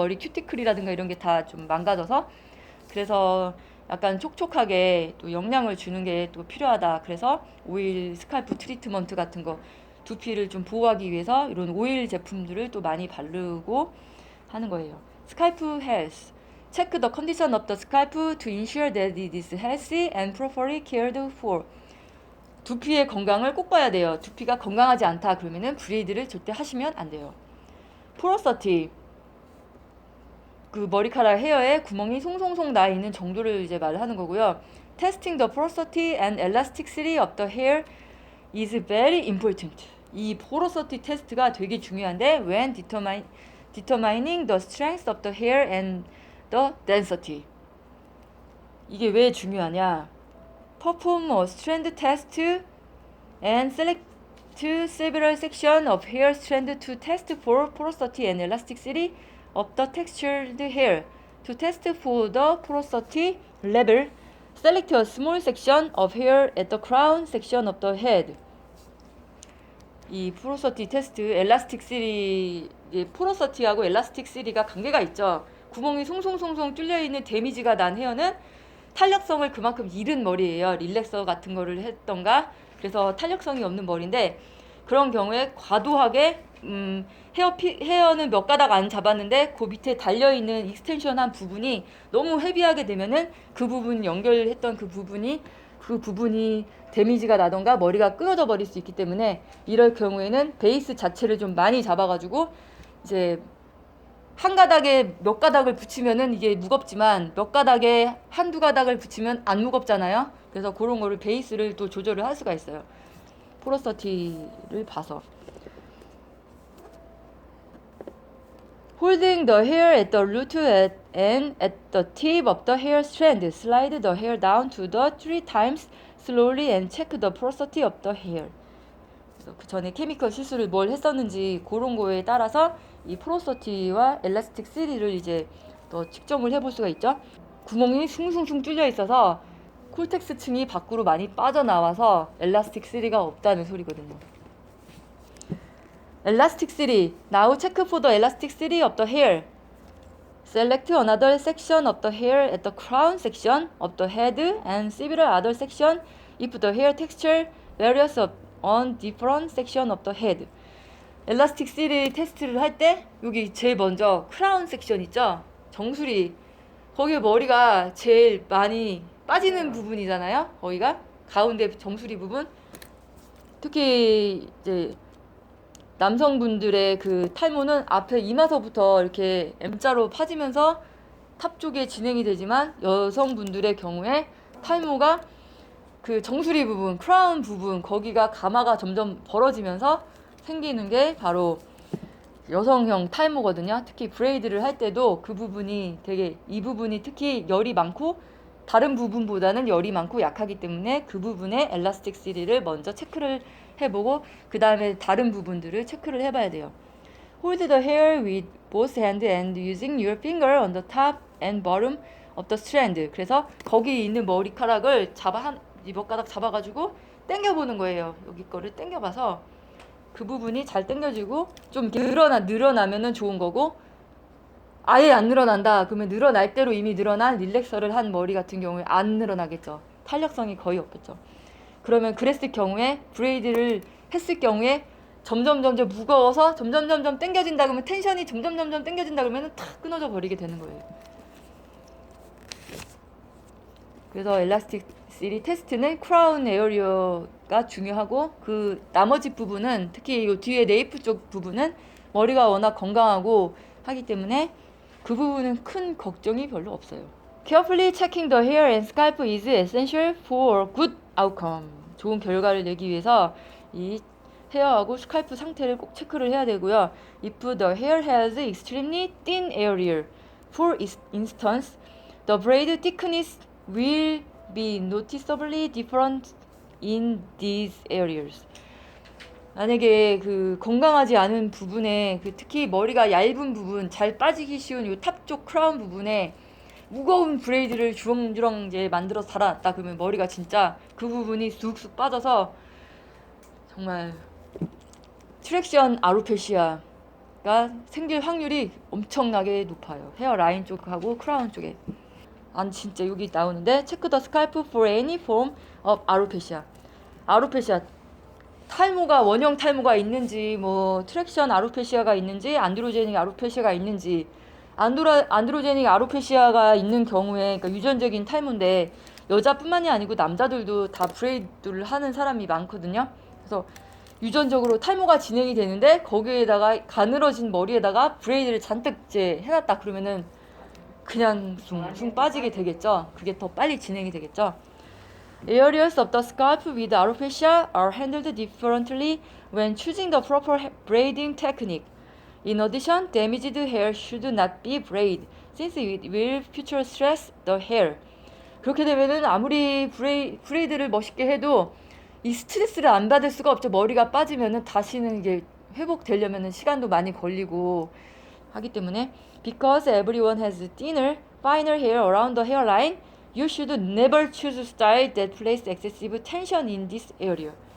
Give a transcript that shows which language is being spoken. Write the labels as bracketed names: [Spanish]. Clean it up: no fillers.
[Korean] 머리 큐티클이라든가 이런 게 다 좀 망가져서. 그래서 약간 촉촉하게 또 영양을 주는 게 또 필요하다. 그래서 오일 스칼프 트리트먼트 같은 거, 두피를 좀 보호하기 위해서 이런 오일 제품들을 또 많이 바르고 하는 거예요. 스칼프 헬스. [English] Check the condition of the scalp to ensure that it is healthy and properly cared for. [Korean] 두피의 건강을 꼭 봐야 돼요. 두피가 건강하지 않다 그러면은 브레이드를 절대 하시면 안 돼요. 포로서티. 그 머리카락 헤어에 구멍이 송송송 나 있는 정도를 이제 말을 하는 거고요. [English] Testing the porosity and elasticity of the hair is very important. [Korean] 이 포로서티 테스트가 되게 중요한데 [English] when determining the strength of the hair and the density. [Korean] 이게 왜 중요하냐? [English] Perform a strand test and select several sections of hair strand to test for porosity and elasticity of the textured hair. To test for the porosity level, select a small section of hair at the crown section of the head. [Korean] 이 포로서티 테스트, 엘라스틱3, 포로서티하고 엘라스틱3가 관계가 있죠. 구멍이 송송송송 뚫려있는 데미지가 난 헤어는 탄력성을 그만큼 잃은 머리예요. 릴렉서 같은 거를 했던가. 그래서 탄력성이 없는 머리인데, 그런 경우에 과도하게 헤어는 몇 가닥 안 잡았는데 그 밑에 달려있는 익스텐션한 부분이 너무 헤비하게 되면은 그 부분 연결했던 그 부분이 데미지가 나던가 머리가 끊어져 버릴 수 있기 때문에, 이럴 경우에는 베이스 자체를 좀 많이 잡아가지고 이제 한 가닥에 몇 가닥을 붙이면은 이게 무겁지만 몇 가닥에 한두 가닥을 붙이면 안 무겁잖아요. 그래서 그런 거를 베이스를 또 조절을 할 수가 있어요. 포로서티를 봐서. [English] Holding the hair at the root and at the tip of the hair strand, slide the hair down to the 3 times slowly and check the porosity of the hair. [Korean] 그래서 그 전에 케미컬 실수를 뭘 했었는지 그런 거에 따라서 이 포로서티와 엘라스틱 3를 이제 더 측정을 해볼 수가 있죠. 구멍이 숭숭숭 뚫려 있어서 콜텍스 층이 밖으로 많이 빠져나와서 엘라스틱 3가 없다는 소리거든요. 엘라스틱 3. [English] Now check for the elastic 3 of the hair. Select another section of the hair at the crown section of the head and several other sections if the hair texture varies on different section of the head. [Korean] 엘라스틱 3 테스트를 할 때 여기 제일 먼저 크라운 섹션 있죠? 정수리. 거기 머리가 제일 많이 빠지는 부분이잖아요. 거기가 가운데 정수리 부분. 특히 이제 남성분들의 그 탈모는 앞에 이마서부터 이렇게 M자로 파지면서 탑 쪽에 진행이 되지만, 여성분들의 경우에 탈모가 그 정수리 부분, 크라운 부분, 거기가 가마가 점점 벌어지면서 생기는 게 바로 여성형 탈모거든요. 특히 브레이드를 할 때도 그 부분이 이 부분이 특히 열이 많고 다른 부분보다는 열이 많고 약하기 때문에 그 부분에 엘라스틱 3를 먼저 체크를 해보고 그 다음에 다른 부분들을 체크를 해봐야 돼요. [English] Hold the hair with both hands and using your finger on the top and bottom of the strand. [Korean] 그래서 거기 있는 머리카락을 몇 가닥 잡아가지고 당겨보는 거예요. 여기 거를 당겨봐서 그 부분이 잘 당겨지고 좀 늘어나면은 좋은 거고, 아예 안 늘어난다 그러면 늘어날 대로 이미 늘어난 릴렉서를 한 머리 같은 경우에 안 늘어나겠죠. 탄력성이 거의 없겠죠. 그러면 그랬을 경우에 브레이드를 했을 경우에 점점 무거워서 점점 당겨진다 그러면, 텐션이 점점 당겨진다 그러면 탁 끊어져 버리게 되는 거예요. 그래서 엘라스틱 3 테스트는 크라운 에어리어가 중요하고, 그 나머지 부분은 특히 이 뒤에 네이프 쪽 부분은 머리가 워낙 건강하고 하기 때문에 그 부분은 큰 걱정이 별로 없어요. [English] Carefully checking the hair and scalp is essential for a good outcome. [Korean] 좋은 결과를 내기 위해서 이 헤어하고 스칼프 상태를 꼭 체크를 해야 되고요. [English] If the hair has extremely thin area, for instance, the braid thickness will be noticeably different in these areas. [Korean] 만약에 그 건강하지 않은 부분에 특히 머리가 얇은 부분, 잘 빠지기 쉬운 이 탑 쪽 크라운 부분에 무거운 브레이드를 주렁주렁 이제 만들어서 달아놨다 그러면 머리가 진짜 그 부분이 쑥쑥 빠져서 정말 트랙션 아로페시아가 생길 확률이 엄청나게 높아요. 헤어라인 쪽하고 크라운 쪽에. 진짜 여기 나오는데 [English] 체크 더 스칼프 for any form of alopecia. [Korean] 아로페시아 탈모가 원형 탈모가 있는지 뭐 트랙션 아로페시아가 있는지 안드로제닉 아로페시아가 있는지 안드로제닉 아로페시아가 있는 경우에 그러니까 유전적인 탈모인데 여자뿐만이 아니고 남자들도 다 브레이드를 하는 사람이 많거든요. 그래서 유전적으로 탈모가 진행이 되는데 거기에다가 가늘어진 머리에다가 브레이드를 잔뜩 이제 해놨다 그러면은 그냥 숭 빠지게 되겠죠. 그게 더 빨리 진행이 되겠죠. [English] Areas of the scalp with alopecia are handled differently when choosing the proper braiding technique. In addition, damaged hair should not be braided since it will future stress the hair. [Korean] 그렇게 되면은 아무리 브레이드를 멋있게 해도 이 스트레스를 안 받을 수가 없죠. 머리가 빠지면은 다시는 이게 회복되려면은 시간도 많이 걸리고 하기 때문에 [English] because everyone has thinner, finer hair around the hairline, you should never choose style that place excessive tension in this area.